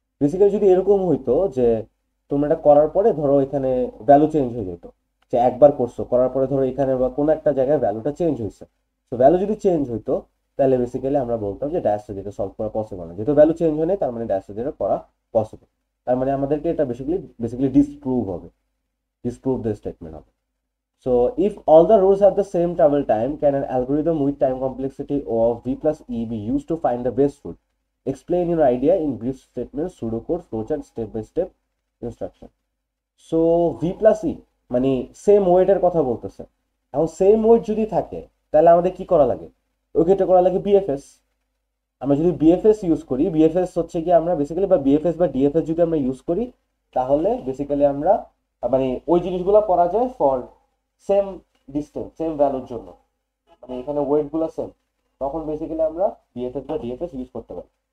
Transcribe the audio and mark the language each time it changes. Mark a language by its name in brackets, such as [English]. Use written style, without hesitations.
[Bangla] Basically যদি এরকম হইতো যে তোমরা এটা করার পরে ধরো এখানে ভ্যালু চেঞ্জ হয়ে যেত, যে একবার করছো করার পরে ধরো এখানে বা কোনো একটা জায়গায় ভ্যালুটা চেঞ্জ হয়েছে, তো ভ্যালু যদি চেঞ্জ হইতো তাহলে বেসিক্যালি আমরা বলতাম যে ডায়াস্ট্রা যেটা সলভ করা পসিবল না, যেহেতু ভ্যালু চেঞ্জ হয় নাই তার মানে ডায়াস্ট্রা যেটা করা পসিবল, তার মানে আমাদেরকে এটা বেসিক্যালি ডিসপ্রুভ হবে, [English] disprove the statement [Bangla] হবে। [English] So if all the rows have the same travel time, can an algorithm with time complexity of v plus e be used to find the best route? Explain your idea in brief statements, pseudocode, flowchart, step by step instruction. So v plus e [Bangla] মানে same ওয়েটের কথা বলতেছে। এখন same wait যদি থাকে তাহলে আমাদের কি করা লাগে? ওকে, এটা করা লাগে বিএফএস। আমরা যদি বিএফএস ইউজ করি, বিএফএস হচ্ছে কি আমরা বেসিক্যালি বা বিএফএস বা ডিএফএস যদি আমরা ইউজ করি তাহলে বেসিক্যালি আমরা মানে ওই জিনিসগুলো করা যায় ফর সেম ডিস্টেন্স সেম ভ্যালুর জন্য, মানে এখানে ওয়েট গুলো সেম, তখন বেসিক্যালি আমরা বিএফএস বা ডিএফএস ইউজ করতে পারি।